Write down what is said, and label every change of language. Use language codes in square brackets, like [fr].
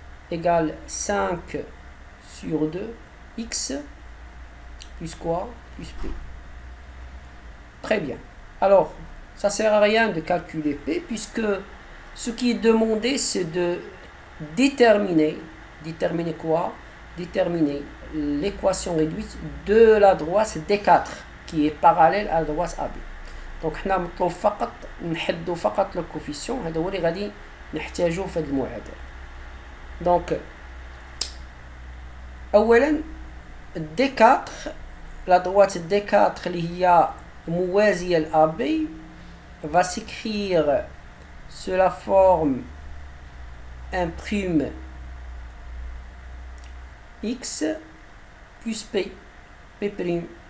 [fr] Égale 5 sur 2 x plus quoi? Plus p. Très bien. Alors, ça ne sert à rien de calculer p, puisque ce qui est demandé, c'est de déterminer quoi? Déterminer l'équation réduite de la droite D4 qui est parallèle à la droite AB. [ar] Donc حنا مطلوب فقط نحدو فقط le coefficient. هذا هو اللي غادي نحتاجوه في هذه المعادلة. [fr] Donc أولا D4, la droite D4 [ar] اللي هي موازية ل AB [fr] va s'écrire sous la forme 1' x plus p p'.